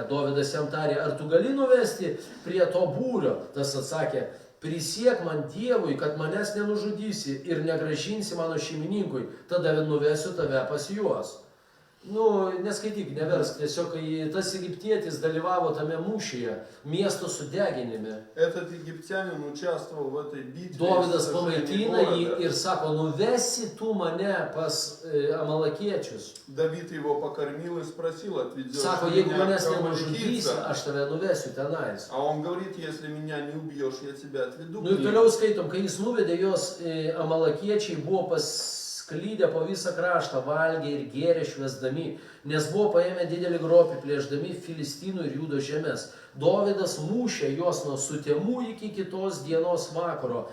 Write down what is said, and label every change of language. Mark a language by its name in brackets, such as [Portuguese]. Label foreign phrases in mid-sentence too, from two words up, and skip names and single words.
[Lithuanian] Dovydas jam tarė, ar tu gali nuvesti prie to būrio? Tas atsakė, prisiek man Dievui, kad manęs nenužudysi ir negrąžinsi mano šeimininkui, tada nuvesiu tave pas juos. Neskaityk, neversk, tiesiog kai tas egiptietis dalyvavo tame mūšyje, miesto sudeginime. [Russian] Этот египтянин участвовал в этой битве. [Lithuanian] Dovydas pamaitina jį ir sako, nuvesi tu mane pas amalekiečius. [Russian] Давид его покормил и спросил, отведешь [Lithuanian] Sako, jeigu manęs nenužudysi, aš tave nuvesiu tenais. [Russian] А он говорит, если меня не убьешь, я тебя отведу. [Lithuanian] Ir toliau skaitom, kai jis nuvedė jos, amalekiečiai buvo sklydę po visą kraštą, valgė ir gėrė švęsdami, nes buvo paėmę didelį grobį, plėšdami Filistinų ir Judo žemės. Dovydas mušė juos nuo sutemų iki kitos dienos vakaro.